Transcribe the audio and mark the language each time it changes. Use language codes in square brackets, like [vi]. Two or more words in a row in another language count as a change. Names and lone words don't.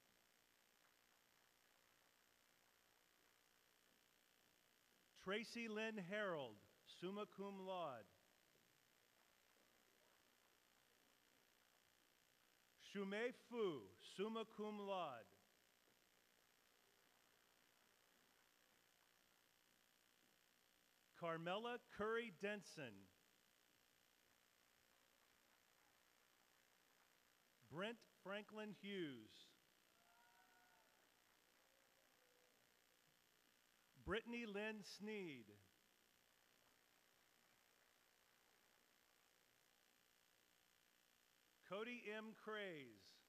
[en] Tracy Lynn Harold, [la] summa cum laude. [en] Shumei Fu, [la] summa cum laude. [en] Carmela Curry Denson. Brent Franklin Hughes. Brittany Lynn Sneed. Cody M. Craze.